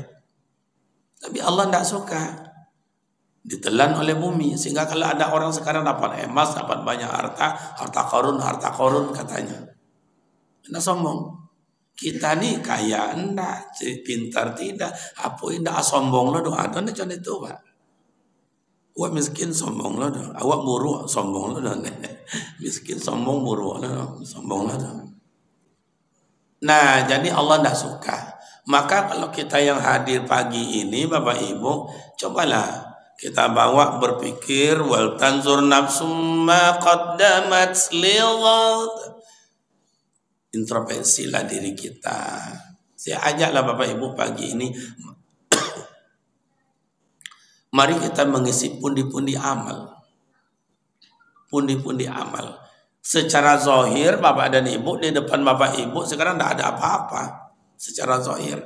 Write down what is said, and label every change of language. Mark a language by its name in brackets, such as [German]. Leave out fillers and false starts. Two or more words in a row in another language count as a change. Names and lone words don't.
[Indonesian] Tapi Allah tidak suka. Ditelan oleh bumi. Sehingga kalau ada orang sekarang dapat emas, dapat banyak harta korun katanya. Karena sombong. [Minangkabau] Kita nih kaya enggak, pintar tidak, apa enggak sombong lo doh. [Indonesian] Ada macam itu, Pak. [Minangkabau] Awak miskin sombong lo doh. Awak buruk sombong lo doh. Miskin sombong buruk lo, sombong lo doh. [Indonesian] Nah, jadi Allah tidak suka. Maka kalau kita yang hadir pagi ini, Bapak Ibu, cobalah kita bawa berpikir [Arabic] ولتنظر نفس ما قدمت لغد. [Indonesian] Introspeksilah diri kita. Saya ajaklah Bapak Ibu pagi ini Mari kita mengisi pundi-pundi amal. Pundi-pundi amal. Secara zahir bapak dan ibu di depan bapak ibu sekarang tidak ada apa-apa secara zahir.